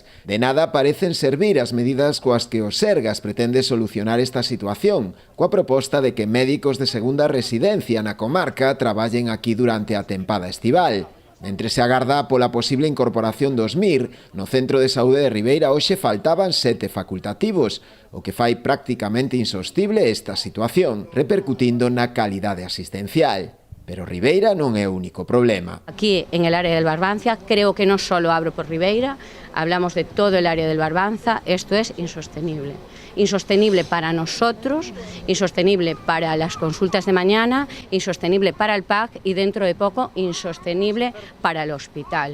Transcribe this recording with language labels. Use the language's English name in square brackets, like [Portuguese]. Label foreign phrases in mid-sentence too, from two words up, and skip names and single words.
[Galician] De nada parecen servir as medidas coas que o Sergas pretende solucionar esta situación, coa proposta de que médicos de segunda residencia na comarca traballen aquí durante a tempada estival. Mentre se agarda pola posible incorporación dos MIR, no Centro de Saúde de Ribeira hoxe faltaban 7 facultativos, o que fai prácticamente insostible esta situación, repercutindo na calidade asistencial. Pero Ribeira non é o único problema. [Spanish] Aquí en el área del Barbanza, creo que no solo hablo por Ribeira, hablamos de todo el área del Barbanza, esto es insostenible. Insostenible para nosotros, insostenible para las consultas de mañana, insostenible para el PAC y dentro de poco insostenible para el hospital.